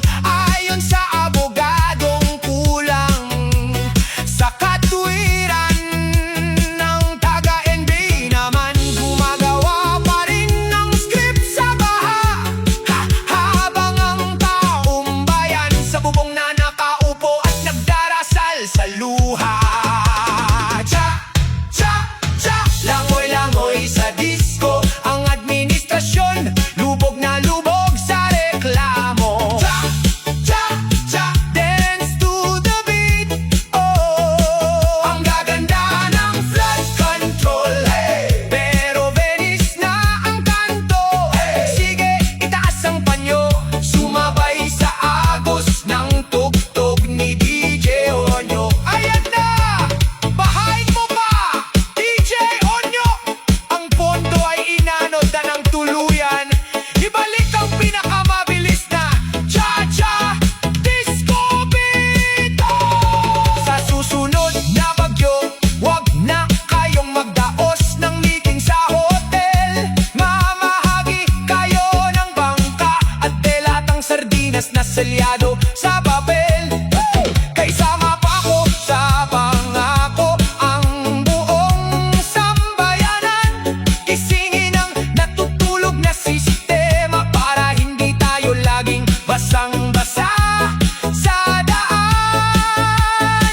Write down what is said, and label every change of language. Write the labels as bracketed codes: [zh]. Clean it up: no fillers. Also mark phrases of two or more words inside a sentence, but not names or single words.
[tl] Ayon sa abogadong kulang sa katwiran ng taga-NBA naman, gumagawa pa rin ng script sa baha, habang ang taong bayan sa bubong na nakaupo at nagdarasal sa luha. Langoy-langoy sa disco, ang administrasyon lubog na lubog sa reklamo. [en] Dance to the beat, [tl] oh, ang gaganda ng [en] flood control, [tl] hey. Pero Venice na ang kanto, hey. Sige, itaas ang panyo, sumabay sa agos ng tugtog ni DJ Onyo. Ayan na, bahain mo pa, DJ Onyo. Ang pondo ay inanod na ng tuluyan. Ibalik ang pinakamabilis na cha-cha [en] disco beat. [tl] Sa susunod na bagyo, wag na kayong magdaos ng meeting sa hotel. Mamahagi kayo ng bangka at delatang sardinas na selyado sa papel. Kaysa mapako sa pangako ang buong sambayanan, isingin ang natutulog na sistema para hindi tayo laging basang-basa sa daan.